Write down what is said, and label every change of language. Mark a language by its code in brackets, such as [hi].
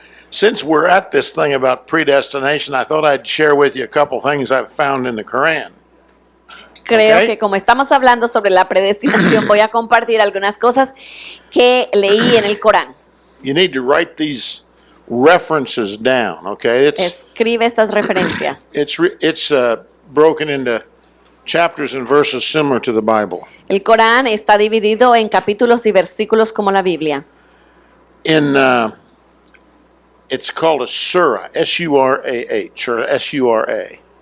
[en] Since we're at this thing about predestination, I thought I'd share with you a couple things I've found in the Quran. [es] Creo [en] Okay. [es] que como estamos hablando sobre la predestinación, voy a compartir algunas cosas que leí en el Corán. [en] You need to write these references down, okay? [es] Escribe estas referencias. [en] It's broken into chapters and verses similar to the Bible. [es] El Corán está dividido en capítulos y versículos como la Biblia. [en] It's called a surah, S-U-R-A-H, or S-U-R-A.